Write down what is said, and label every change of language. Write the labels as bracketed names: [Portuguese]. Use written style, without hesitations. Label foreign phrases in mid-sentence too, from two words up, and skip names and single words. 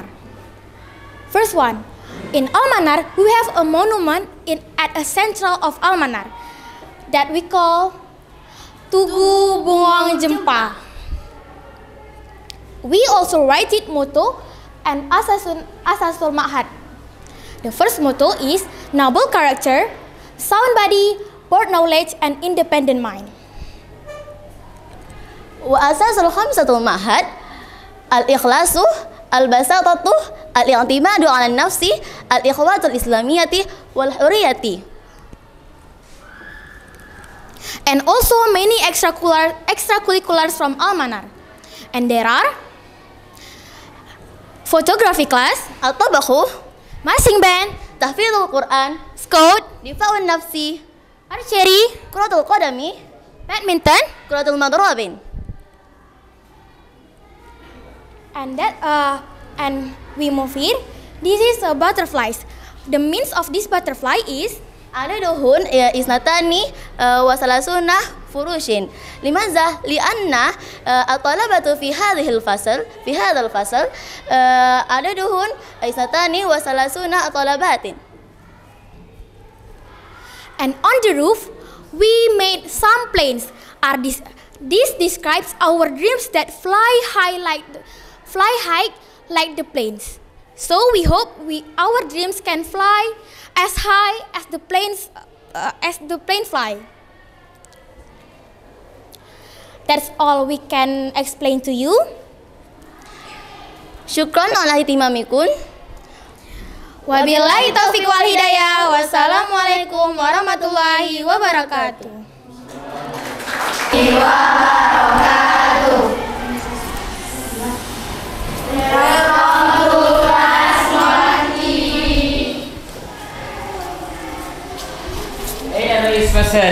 [English] First one, in Almanar we have a monument at a central of Almanar that we call Tugu Bungong Jempa. We also write it motto and [Arabic] أسس المعهد. [English] The first motto is noble character, sound body, broad knowledge, and independent mind. [Arabic] وأسس الخمسة المعهد الإخلاص، البساطة، الاعتماد على النفس، الأخوة الإسلامية والحرية. [English] And also many extracurriculars from Almanar. And there are photography class, al-tabakhu, marching band, [Arabic] تحفيظ القرآن، scout، دفاع النفس، archery، كرة القدم، badminton، كرة المضرب. [English] And we move here. This is butterflies. The means of this butterfly is [Arabic] عددهن اثنتان وثلاثون فراشة. لماذا? لأن الطلبة في هذا الفصل عددهن اثنتان وثلاثون طالبة. [English] And on the roof, we made some planes. This describes our dreams that fly high like the planes. So we hope our dreams can fly as high as the planes fly. That's all we can explain to you. [Arabic] شكرا على اهتمامكم. وبالله التوفيق والهداية. والسلام عليكم ورحمة الله وبركاته. أين رئيس فصل؟